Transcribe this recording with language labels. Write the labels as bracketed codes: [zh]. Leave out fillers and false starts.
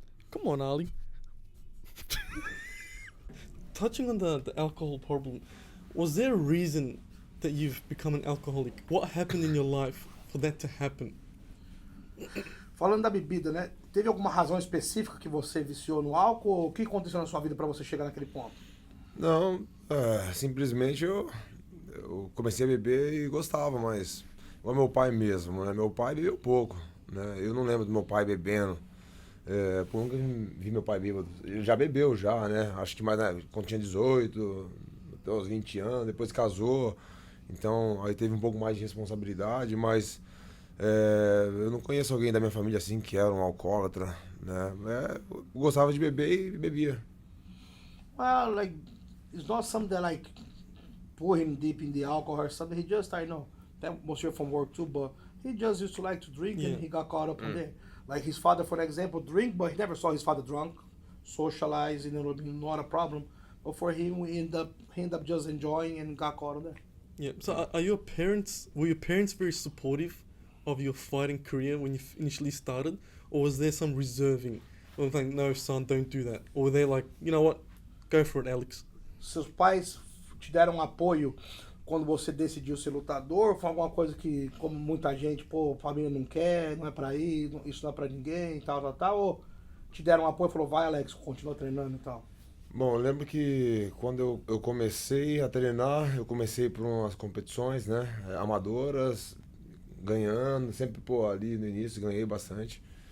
[en] Come on, Ali. Touching on the alcohol problem, was there a reason that you've become an alcoholic? What happened in your life for that to happen? [pt] Falando da bebida, né? Teve alguma razão específica que você viciou no álcool? Ou o que aconteceu na sua vida para você chegar naquele ponto? Não, simplesmente eu comecei a beber e gostava, mas igual meu pai mesmo, né? Meu pai bebeu pouco, né? Eu não lembro do meu pai bebendo. Por nunca vi meu pai bêbado. Ele já bebeu já, né? Acho que mais quando tinha 18, até uns 20 anos, depois casou. Então aí teve um pouco mais de responsabilidade, mas Eu não conheço alguém da minha família assim que era um alcoólatra, né? Eu gostava de beber e bebia. [en] Well, like, it's not something that like put him deep in the alcohol or something. He just, I know, that was here from work too, but he just used to like to drink Yeah. and he got caught up in there. Like his father, for example, drink, but he never saw his father drunk, socialize, not a problem. But for him, he ended up just enjoying and got caught up there. Yeah. So were your parents very supportive of your fighting career when you initially started, or was there some reserving? Or like, no, son, don't do that. Or were they like, you know what, go for it, Alex? [pt] Seus pais te deram apoio quando você decidiu ser lutador? Foi alguma coisa que, como muita gente, pô, família não quer, não é pra ir, isso não é pra ninguém, tal, ou te deram apoio e falou, vai Alex, continua treinando e tal? Bom, eu lembro que quando eu comecei a treinar, eu comecei por umas competições, né, amadoras, ganhando, sempre, pô, ali no início ganhei bastante.